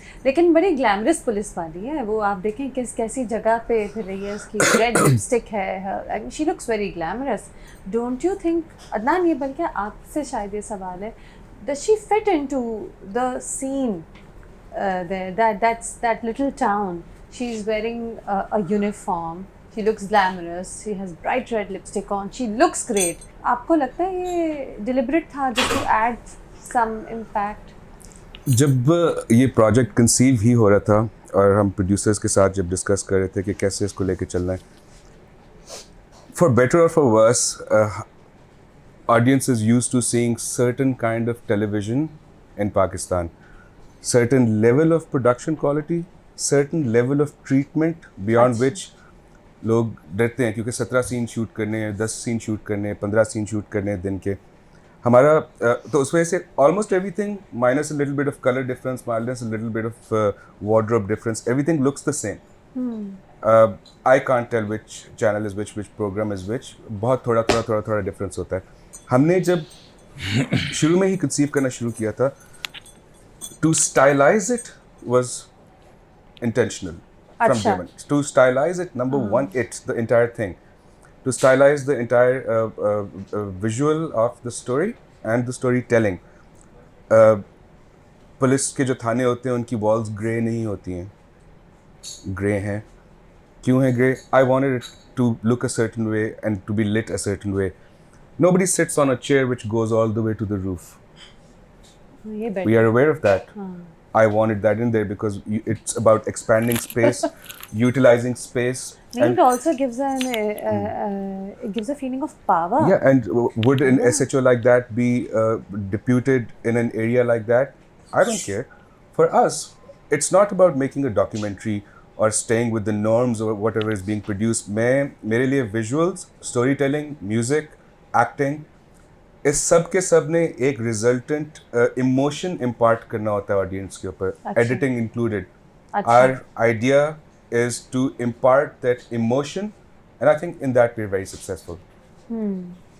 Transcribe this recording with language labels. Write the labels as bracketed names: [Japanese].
[Hindi] लेकिन बड़ी glamorous police वाली है वो. आप देखें कैसी जगह पे फिर रही है. उसकी रेड लिपस्टिक है. [English] She looks very glamorous. Don't you think [Hindi] Adnan, ये बल्कि आपसे शायद ये सवाल है, [English] does she fit into the scene there? That little town. She's wearing a uniform. She looks glamorous. She has bright red lipstick on. She looks great. [Hindi] आपको लगता है ये [English] deliberate था just to add some impact? [Hindi] जब ये project conceive ही हो रहा था और हम प्रोड्यूसर्स के साथ जब डिस्कस कर रहे थे कि कैसे इसको लेके चलना है, फॉर बेटर और for verse, [English] audience is used to seeing certain kind of television in Pakistan, certain level of production quality, certain level of treatment beyond which [Hindi] लोग डरते हैं क्योंकि 17 सीन शूट करने हैं, 10 सीन शूट करने हैं, 15 सीन शूट करने हैं दिन के। हमारा तो उस वजह से [English] Almost everything minus a little bit of colour difference, minus a little bit of wardrobe difference, everything looks the same. I can't tell which channel is which programme is which, [Hindi] बहुत थोड़ा डिफरेंस होता है। हमने जब शुरू में ही conceive करना शुरू किया था, [English] To stylise it was intentional from day one. To stylize it, number one, it's the entire thing. To stylize the entire visual of the story and the storytelling. [Hindi] Police के जो थाने होते हैं उनकी वॉल्स ग्रे नहीं होती हैं, grey हैं। क्यों है grey? [English] I wanted it to look a certain way and to be lit a certain way. Nobody sits on a chair which goes all the way to the roof. We are aware of that. I wanted that in there because it's about expanding space, utilizing space. And it also gives it gives a feeling of power. Yeah, and would an SHO like that be deputed in an area like that? I don't care. For us, it's not about making a documentary or staying with the norms or whatever is being produced. [Hindi] मेरे लिए visuals, storytelling, music, acting, इस सब के सब ने एक resultant emotion impart करना होता है ऑडियंस के ऊपर, editing included. [English] Our idea is to impart that emotion and I think in that we are very successful.